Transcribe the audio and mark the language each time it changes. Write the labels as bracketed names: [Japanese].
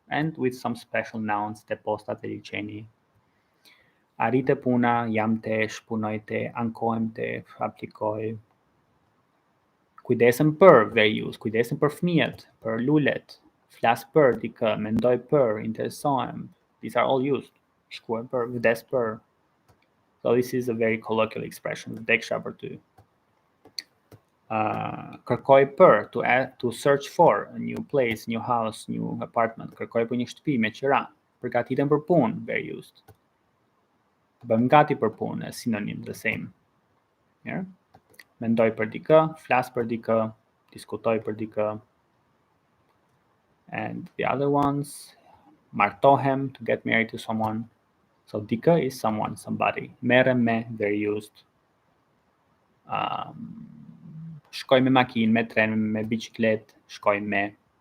[English] And with some special nouns, [Albanian] te posta, te liqeni. Arrite puna, jam te, shpunoj te, ankohem te, aplikoj. Kujdesem për, [English] very used. [Albanian] Kujdesem për fëmijët, për lulet. Flas për dikë, mendoj për, interesohem. [English] These are all used. [Albanian] Shkuar për, vdes për. [English] So this is a very colloquial expression. [Albanian] Vdeksha për ty. Kërkoj për, [English] to search for a new place, new house, new apartment. [Albanian] Kërkoj për një shtëpi me qira. Përgatitem për punë, [English] very used. [Albanian] Bëm gati për punë, [English] a synonym, the same. Yeah? [Albanian] Mendoj për dikë, flas për dikë, diskutoj për dikë. [English] And the other ones, martohem, to get married to someone. So dikë is someone, somebody. [Albanian] Merrem me, [English] very used. [Albanian] Shkoj me makinë, me tren, me biçiklet, shkoj me.